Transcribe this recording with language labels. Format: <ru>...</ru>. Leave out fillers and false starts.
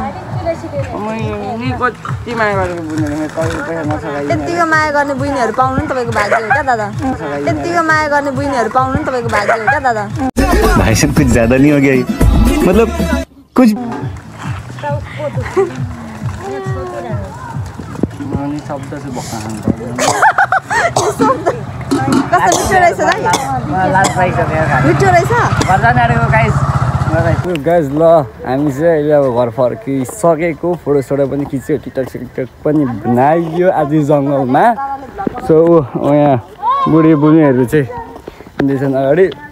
<ne>कति माया गरेको बुझ्नु तपाईँको पैसा नसकाइ यतिको माया गर्ने बहिनीहरू पाउनु नि तपाईँको भाग्य हो क्या दादा यतिको माया गर्ने बहिनीहरू पाउनु नि तपाईँको भाग्य हो क्या दादा</ne> <hi>भाई साहब कुछ ज्यादा नहीं हो गया मतलब कुछ</hi> <ne>शब्द चाहिँ गाइज ल हामी चाहिँ अहिले अब घर फर्किसकेको फोटोसोटो पनि खिच्यो टिकटक सिकटक पनि बनाइयो आज जङ्गलमा सो यहाँ बुढीहरू चाहिँ हिँड्दैछन् अगाडि</ne>